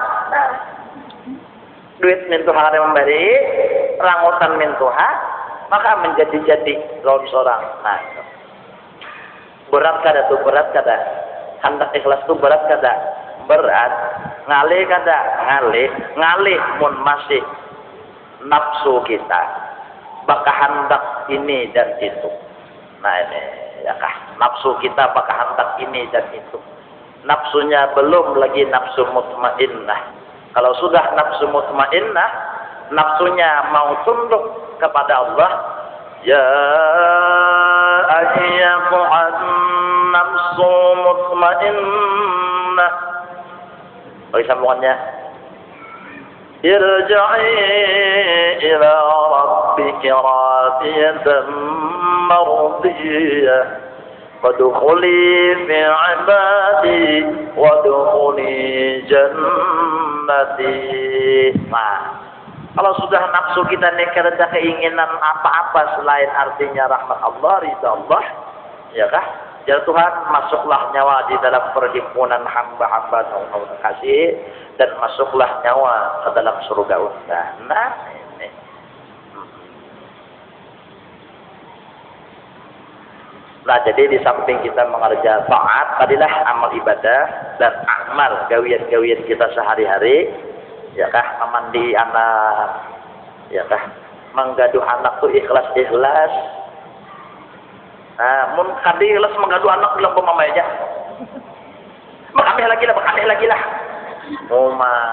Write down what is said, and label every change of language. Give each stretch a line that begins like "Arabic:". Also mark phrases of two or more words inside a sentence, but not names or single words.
Banjar: Nah, duit mintuha kada memberi, rangutan mintuha, maka menjadi-jadi lawan seorang. Nah, itu. Berat kada tuh, berat kada? Hendak ikhlas tuh berat kada? Berat. Ngalih kada? Ngalih mun masih nafsu kita bakal hendak ini dan itu. Nah ini ya kah nafsu kita bakal hendak ini dan itu.
Indonesian: Nafsunya belum lagi nafsu mutmainnah. Kalau sudah nafsu mutmainnah, nafsunya mau tunduk kepada Allah,
Arabic: يا أيتها النفس المطمئنة.
Banjar: Bagi sambungannya,
Arabic: ارجعي إلى ربك راضية مرضية وادخلي في عبادي وادخلي جنتي.
Indonesian: Nah, kalau sudah nafsu kita ada keinginan apa-apa selain artinya rahmat Allah, ridha Allah, ya kah? Ya Tuhan, masuklah nyawa di dalam perhimpunan hamba-hamba Allah kasih, dan masuklah nyawa ke dalam surga Allah.
Banjar: Nah, ini. Nah, jadi di samping kita mengerjakan taat, tadilah amal ibadah dan amal gawian-gawian kita sehari-hari, ya kah, memandi anak, ya kah, menggaduh anak tuh ikhlas-ikhlas. Nah, mun kadi ikhlas menggaduh anak bilang mama aja. Makamih lagi lah. Oma.